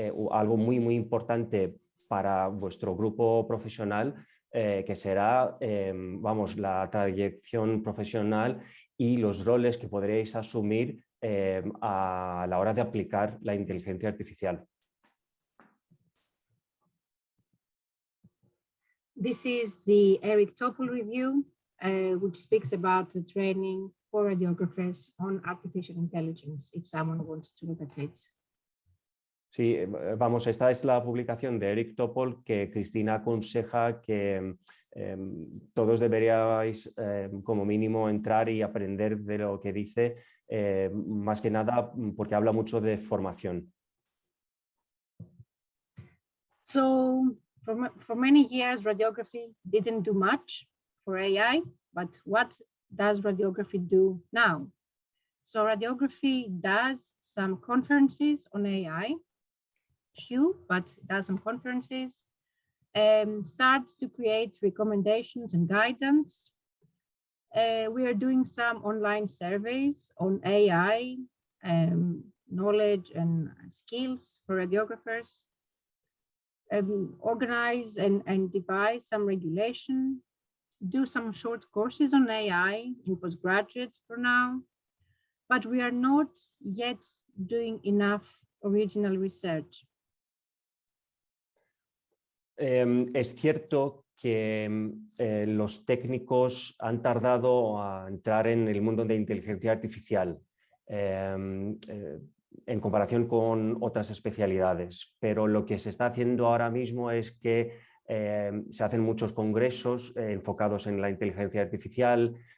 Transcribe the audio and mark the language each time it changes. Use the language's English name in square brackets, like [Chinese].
[Spanish] algo muy, muy importante para vuestro grupo profesional que será la trayección profesional y los roles que podréis asumir a la hora de aplicar la inteligencia artificial. [English] This is the Eric Topol review, which speaks about the training for radiographers on artificial intelligence, if someone wants to look at it. [Spanish] Sí, esta es la publicación de Eric Topol que Cristina aconseja que todos deberíais como mínimo entrar y aprender de lo que dice, más que nada porque habla mucho de formación. [English] So for many years, radiography didn't do much for AI, but what does radiography do now? So radiography does some conferences on AI, few, but does some conferences, starts to create recommendations and guidance. We are doing some online surveys on AI, knowledge and skills for radiographers, organize and devise some regulation, do some short courses on AI in postgraduate for now, but we are not yet doing enough original research. [Spanish] Es cierto que los técnicos han tardado a entrar en el mundo de inteligencia artificial en comparación con otras especialidades, pero lo que se está haciendo ahora mismo es que se hacen muchos congresos enfocados en la inteligencia artificial.